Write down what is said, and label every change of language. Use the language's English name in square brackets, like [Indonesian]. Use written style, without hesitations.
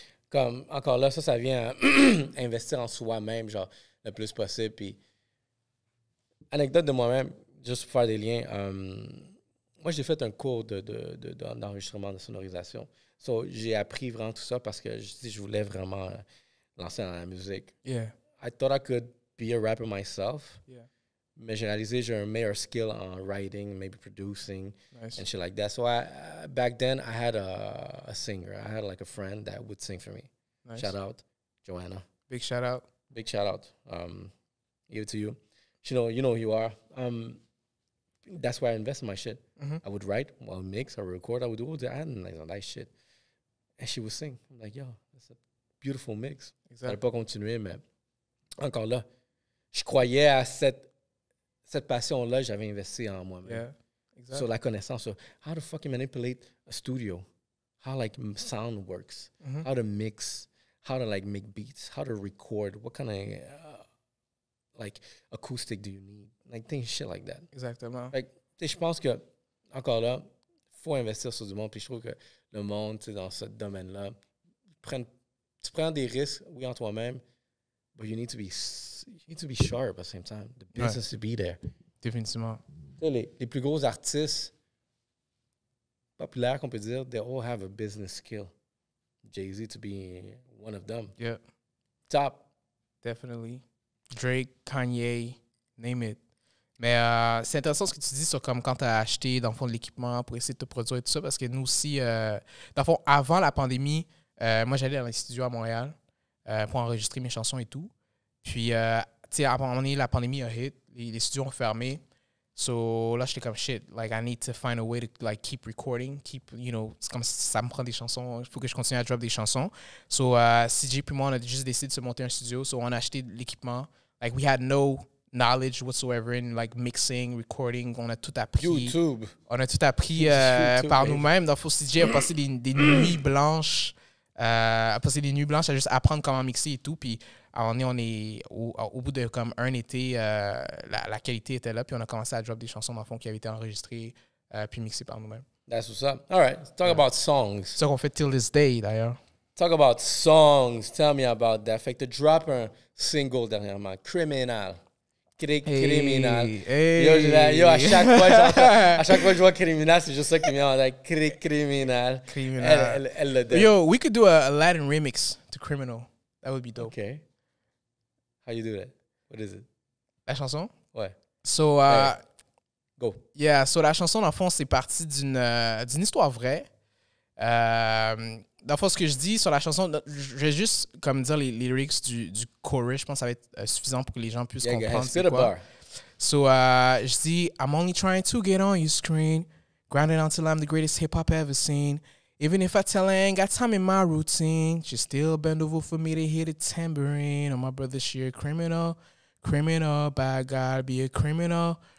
[French] Comme, encore là, ça vient à investir en soi-même, genre, le plus possible. Puis, anecdote de moi-même, juste pour faire des liens, moi, j'ai fait un cours d'enregistrement, de sonorisation. So, j'ai appris vraiment tout ça parce que je voulais vraiment lancer dans la musique. [English] Yeah. I thought I could be a rapper myself. Yeah. [French] Mais j'ai réalisé que j'ai un meilleur [English] skill en writing, maybe producing, Nice. and shit like that. So back then, I had a singer. I had like a friend that would sing for me. Nice. Shout out, Joanna. Big shout out. Big shout out. Give it to you. You know who you are. That's why I invest in my shit. Mm-hmm. I would write, I would mix, I would record, I would do all that. I hadn't like that shit. And she would sing. I'm like, yo, that's a beautiful mix. [French] Exact. Ça n'allait pas continuer, mais encore là, je croyais à cette passion-là, j'avais investi en moi-même. [English] Yeah. Exact. [French] Sur la connaissance, sur [English] how to fucking manipulate a studio, how like sound works, Mm-hmm. how to mix, how to like make beats, how to record, what kind of like acoustic do you need, like things shit like that. [French] Exactement. Like, je pense que encore là, faut investir sur du monde. Puis je trouve que le monde, dans ce domaine-là, tu prends des risques, oui, en toi-même, [English] but you need to be sharp at the same time. The business to be there. [French] Définitivement. Les plus gros artistes populaires qu'on peut dire, [English] they all have a business skill. Jay-Z to be one of them. Yeah. Top. Definitely. Drake, Kanye, name it. [French] Mais c'est intéressant ce que tu dis sur comme quand tu as acheté, dans le fond, de l'équipement pour essayer de te produire et tout ça, parce que nous aussi, dans le fond, avant la pandémie, moi, j'allais dans les studios à Montréal pour enregistrer mes chansons et tout. Puis, tu sais, à un moment donné, la pandémie a hit, les studios ont fermé. So là, j'étais comme shit. [English] Like, I need to find a way to like keep recording, [French] c'est comme si ça me prend des chansons. Il faut que je continue à drop des chansons. So, CJ puis moi, on a juste décidé de se monter un studio. So, on a acheté de l'équipement. [English] Like, we had no knowledge whatsoever in like mixing, recording. [French] On a tout appris. [English] YouTube. [French] On a tout appris par nous-mêmes. Dans le fond, CJ a passé des nuits blanches. A passé des nuits blanches à juste apprendre comment mixer et tout. Puis, on est au bout de comme un été, la qualité était là. Puis, on a commencé à drop des chansons, dans le fond, qui avaient été enregistrées puis mixées par nous-mêmes. [English] That's what's up. All right, let's talk about songs. [French] C'est ça qu'on fait [English] till this day, [French] d'ailleurs. [English] Talk about songs. Tell me about that. [French] Fait que tu drop un single dernièrement, Criminal. [English] Criminal. Hey. [French] Yo, à chaque fois que je vois Criminal, c'est juste ça qui me vient en tête. [English] Criminal. Criminal. [French] Elle le donne. [English] Yo, we could do a Latin remix to Criminal. That would be dope. Okay. How you do that? What is it? [French] La chanson? Ouais. [English] So, Go. [French] Yeah, so la chanson, dans le fond, c'est parti d'une histoire vraie. Dans le fond, ce que je dis sur la chanson, je vais juste comme dire les lyrics du chorus. Je pense que ça va être suffisant pour que les gens puissent comprendre c'est quoi. [English] So, [French] je dis, [English] I'm only trying to get on your screen, grinding until I'm the greatest hip-hop ever seen. Even if I tell her I ain't got time in my routine, she still bend over for me to hit a tambourine. On my brother, she a criminal, bad guy, be a criminal.